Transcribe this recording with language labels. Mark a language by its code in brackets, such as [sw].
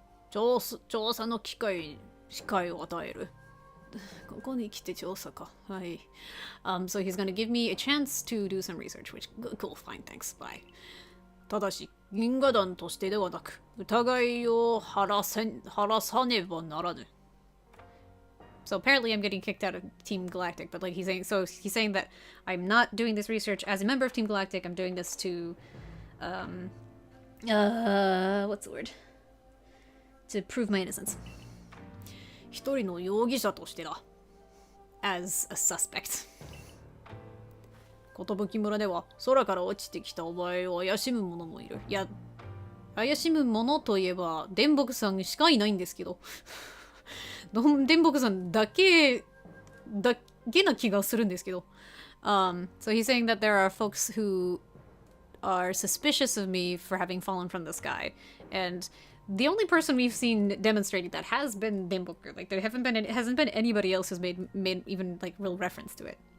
[ja] 調査の機会を与える。ここに来て調査か。はい。 [en] So he's gonna give me a chance to do some research, which cool, fine, thanks, bye. [ja] ただし、銀河団としてではなく、疑いを晴らさねばならぬ。 [en] So apparently I'm getting kicked out of Team Galactic, but like he's saying that I'm not doing this research as a member of Team Galactic. I'm doing this to what's the word? To prove my innocence. [ja] 一人の容疑者としてだ。 [en] As a suspect. [ja] 寿村では空から落ちてきたお前を怪しむ者もいる。いや、怪しむ者といえば電木さんしかいないんですけど。電木さんだけな気がするんですけど。 [en] So he's saying that there are folks who are suspicious of me for having fallen from the sky. And the only person we've seen demonstrating that has been Denboku. Like there hasn't been anybody else who's made even like real reference to it.